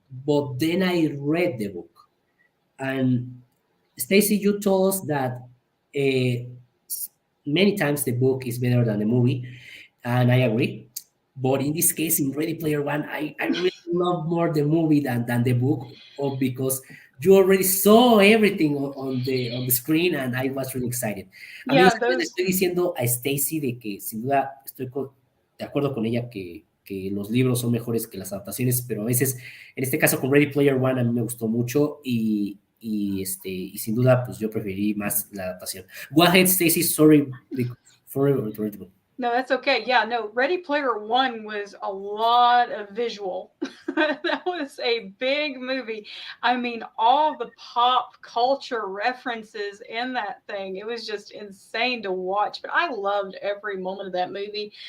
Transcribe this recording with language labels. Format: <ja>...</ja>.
<en>But then I read the book, and Stacy, you told us that many times the book is better than the movie, and I agree. But in this case, in Ready Player One, I really love more the movie than the book, or because you already saw everything on the screen, and I was really excited.</en> <es>Amigos,</es> <en>Yeah,</en> <es>le</es> <en>those</en> <es>estoy diciendo a Stacy de que sin duda de acuerdo con ella que los libros son mejores que las adaptaciones, pero a veces, en este caso con Ready Player One, a mí me gustó mucho y sin duda, pues yo preferí más la adaptación.</es> <en>Go ahead, Stacy. Sorry for interrupting. No, that's okay. Yeah, no, Ready Player One was a lot of visual. That was a big movie. I mean, all the pop culture references in that thing. It was just insane to watch. But I loved every moment of that movie.</en>